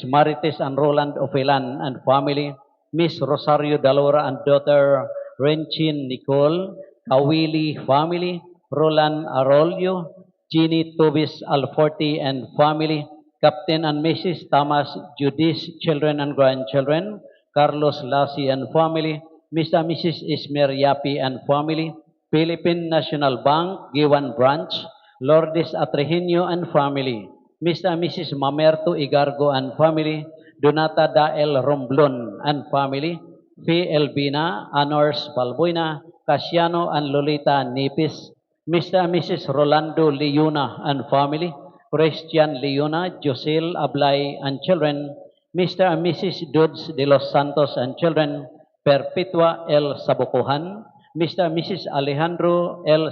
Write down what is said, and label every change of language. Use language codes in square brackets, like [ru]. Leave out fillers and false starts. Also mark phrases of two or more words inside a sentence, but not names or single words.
[en] Marites and Roland Ofelan and family, Miss Rosario Dalora and daughter Renchin Nicole, Kawili family, Roland Arroyo, Jeannie Tobis Alforti and family, Captain and Mrs. Thomas Judice, children and grandchildren, Carlos Lassi and family, Mr. and Mrs. Ismer Yapi and family, Philippine National Bank, Giwan Branch, Lourdes Atrejenio and family, Mr. and Mrs. Mamerto Igargo and family, Donata Dael Romblon and family, P. Elvina, Anors Balbuena, Casiano and Lolita Nipis, Mr. and Mrs. Rolando Leona and family, Christian Leona, Josel Ablay and children, Mr. and Mrs. Dudes de los Santos and children, Perpetua L. Sabukuhan, Mr. and Mrs. Alejandro L.